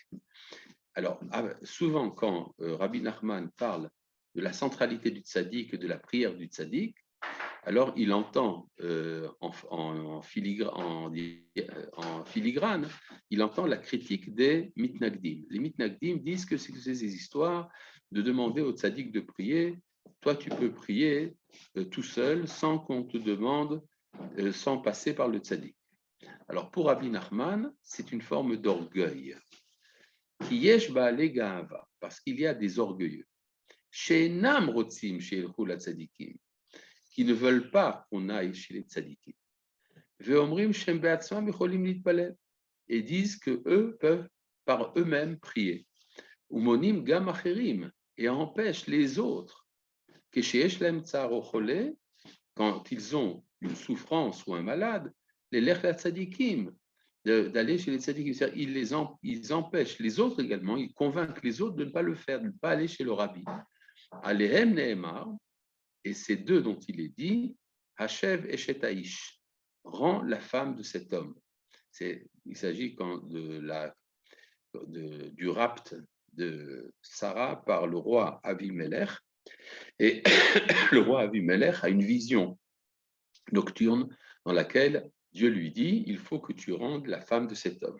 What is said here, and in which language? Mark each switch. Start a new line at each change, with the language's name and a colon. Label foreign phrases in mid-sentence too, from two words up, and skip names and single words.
French: Alors souvent, quand Rabbi Nachman parle de la centralité du tzaddik, de la prière du tzaddik, alors il entend en filigrane, il entend la critique des mitnagdim. Les mitnagdim disent que c'est ces histoires de demander au tzaddik de prier. Toi, tu peux prier tout seul sans qu'on te demande, sans passer par le tzaddik. Alors pour Rabbi Nachman, c'est une forme d'orgueil.
Hebrew: כי יש בעלי גאווה,
French: parce qu'il y a des orgueilleux.
Hebrew: שאינם רוצים שילכו לצדיקים,
French: qui ne veulent pas qu'on aille chez les tzadikim.
Hebrew: ואומרים שהם בעצמם יכולים להתפלל,
French: et disent que eux peuvent par eux-mêmes prier.
Hebrew: ומונעים גם אחרים,
French: et empêchent les autres.
Hebrew: כשיש להם צער או חולה,
French: quand ils ont une souffrance ou un malade,
Hebrew: ללכת לצדיקים,
French: d'aller chez les tzadikim. Ils empêchent les autres également, ils convainquent les autres de ne pas le faire, de ne pas aller chez le rabbi.
Hebrew: עליהם נאמר,
French: et c'est d'eux dont il est dit,
Hebrew: השב אשת האיש,
French: rend la femme de cet homme. Il s'agit du rapt de Sarah par le roi Avimelech. Et le roi Avimelech a une vision nocturne dans laquelle Dieu lui dit, il faut que tu rendes la femme de cet homme.